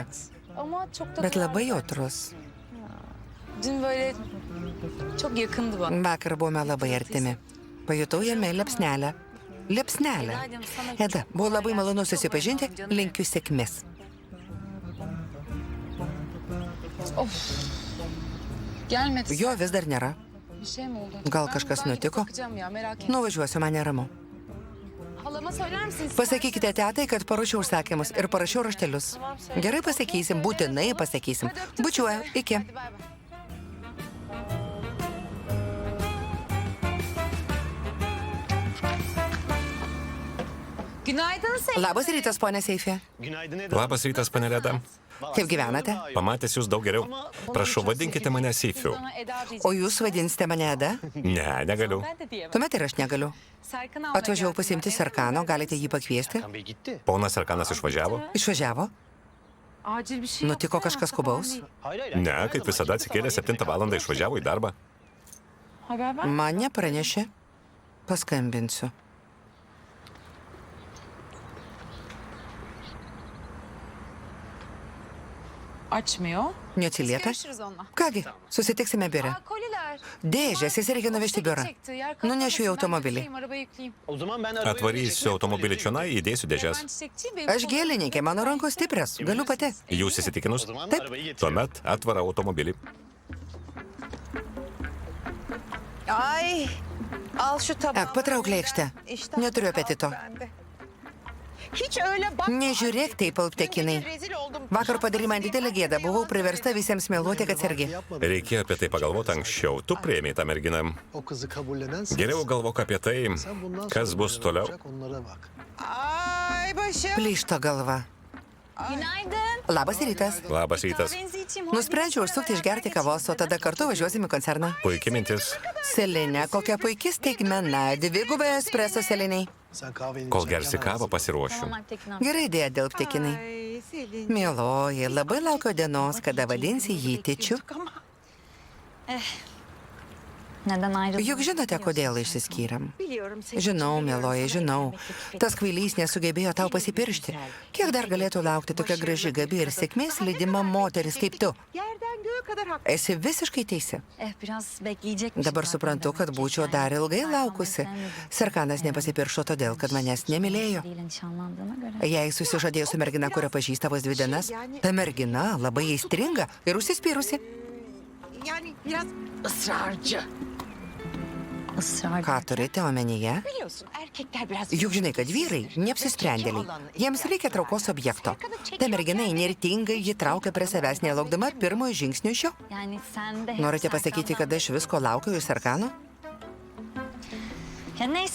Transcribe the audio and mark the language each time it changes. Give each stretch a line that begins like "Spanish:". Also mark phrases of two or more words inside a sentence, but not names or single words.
Turkish: ama çok da...
Lithuanian: bet labai jautrus.
Turkish: Dün böyle çok yakındı bana.
Lithuanian: Vakar buvome labai artimi. Pajutau jame liepsnelę. Liepsnelę. Eda, buvo labai malonu susipažinti, linkiu sėkmės.
Turkish: Gelmedi.
Lithuanian: Jo vis dar nėra.
Turkish: Bir şey mi oldu?
Lithuanian: Gal
Turkish: Ben
Lithuanian: kažkas
Turkish: gidip
Lithuanian: nutiko?
Turkish: bakacağım ya, merak etme.
Lithuanian: Nuvažiuosiu, man neramu.
Turkish: Halama söyler misin?
Lithuanian: Pasakykite tetai, kad paruošiau užsakymus ir parašiau raštelius. Gerai pasakysim, būtinai pasakysim. Bučiuoju, iki.
Turkish: Hadi bay bay. Günaydın Selin.
Lithuanian: Labas rytas, ponė Seifė. Labas rytas, panelėda. Kaip gyvenate? Pamatęs jūs daug geriau. Prašau, vadinkite mane Seifiu.
Turkish: Sana Eda diyeceğim.
Lithuanian: O jūs vadinsite mane Eda? Ne, negaliu.
Turkish: Ben de diyemem.
Lithuanian: Tuomet ir aš negaliu.
Turkish: Serkan almaya
Lithuanian: Atvažiavau
Turkish: geldim.
Lithuanian: pasimti Serkano, galite jį pakviesti? Ponas Serkanas išvažiavo? Išvažiavo?
Turkish: Acil bir şey
Lithuanian: Nutiko
Turkish: yaptı ya,
Lithuanian: kažkas
Turkish: hasta falan
Lithuanian: skubaus?
Turkish: değil.
Lithuanian: Ne, kaip visada atsikėlė 7 valandą išvažiavo į darbą.
Turkish: Haber ver.
Lithuanian: Man nepranešė. Paskambinsiu.
Turkish: Açmıyor.
Lithuanian: Neatsiliepia?
Turkish: Görüşürüz onunla.
Lithuanian: Kągi, susitiksime biure.
Turkish: Aa, koliler.
Lithuanian: Dėžės, jis reikia nuvežti į biurą.
Turkish: Çekti, yer
Lithuanian: Nunešiu į
Turkish: kalmamasın. Ben
Lithuanian: automobilį.
Turkish: götüreyim, arabaya yükleyeyim.
Lithuanian: Atvarysiu automobilį čionai, įdėsiu dėžes.
Turkish: Ben çiçekçiyim. Benim
Lithuanian: Aš gėlininkė, mano rankos stiprios. Galiu pati. Jūs įsitikinus? Taip. Tuomet atvarą automobilį.
Turkish: Ay. Al şu tabağı.
Lithuanian: Ak, patrauk lėkštę. Neturiu apetito.
Turkish: Hiç öyle bak.
Lithuanian: Nežiūrėk taip, alptekinai.
Turkish: Rezil oldum.
Lithuanian: Vakar padarė man didelę gėdą. Buvau priversta visiems meluoti, kad sergi. Reikėjo apie tai pagalvoti anksčiau. Tu priėmė tą merginą.
Turkish: O kızı kabullenensen
Lithuanian: Geriau galvok apie tai,
Turkish: sen bundan
Lithuanian: kas
Turkish: sonra
Lithuanian: bus
Turkish: ne
Lithuanian: toliau.
Turkish: olacak onlara bak. Ay başım.
Lithuanian: Plyšta galva. Günaydın. Labas rytas. Labas rytas.
Turkish: Kahvenizi içeyim.
Lithuanian: Nusprendžiau užsukti išgerti kavos, o tada kartu važiuosim į koncerną. Puikiai mintis. Selinė, kokia puikia staigmena. Dvigubai espreso Seliniai.
Turkish: Sen kahveni
Lithuanian: Kol
Turkish: içerken
Lithuanian: gersi
Turkish: ben
Lithuanian: kavą
Turkish: hazırım.
Lithuanian: pasiruošiu. Gerai idėja dirbti, Kinai.
Turkish: Ay Selin.
Lithuanian: Mieloji, labai laukiu dienos, kada vadinsi jį Tičiu.
Turkish: Neden ayrıldın?
Lithuanian: Juk žinote, kodėl išsiskyrėm.
Turkish: Biliyorum Selin.
Lithuanian: Žinau, mieloji, žinau. Tas kvailys nesugebėjo tau pasipiršti. Kiek dar galėtų laukti tokia graži, gabi ir sėkmės lydima moteris kaip tu?
Turkish: Yerden göğe kadar haklı.
Lithuanian: Esi visiškai teisi.
Turkish: Biraz bekleyecekmiş.
Lithuanian: Dabar suprantu, kad būčiau dar ilgai laukusi. Serkanas nepasipiršo todėl, kad manęs nemylėjo. Jei susižadėjo su mergina, kurią pažįsta vos 2 dienas, ta mergina labai aistringa ir užsispyrusi.
Turkish: Yani biraz ısrarcı. Israr.
Lithuanian: Ką turite omenyje?
Turkish: Biliyorsun erkekler biraz...
Lithuanian: Juk žinai, kad vyrai neapsisprendėliai. Jiems reikia traukos objekto. Ta mergina įnirtingai jį traukia prie savęs, nelaukdama pirmojo žingsnio iš jo.
Turkish: Yani sen de hep
Lithuanian: Norite pasakyti, kad aš visko laukiu iš Serkano?
Turkish: Ya neyse,